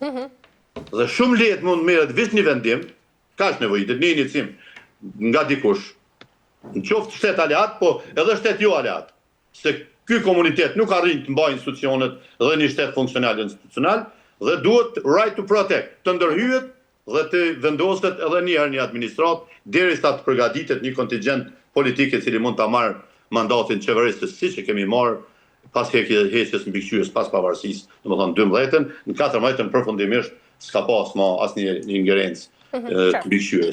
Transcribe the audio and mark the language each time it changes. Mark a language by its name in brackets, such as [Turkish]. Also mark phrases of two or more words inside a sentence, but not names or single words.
[Albanian] Dhe shumë lehtë mund merret veç një vendim, kaq nevojitet një inicim nga dikush, në qoftë shtet aleat, po edhe shtet jo aleat, se ky komunitet nuk arrin të mbajë institucionet dhe një shtet funksional institucional, dhe duhet [English] right to protect, [Albanian] të ndërhyet dhe të vendoset edhe një administrat, derisa të përgatitet një kontingjent politik i cili mund ta marrë mandatin qeverisës, siç e kemi marrë pas heqjes mbikëqyrjes pas pavarësisë, domethënë 12-ën, në 14-ën përfundimisht s'ka pas më asnjë ingerencë të mbikëqyrjes.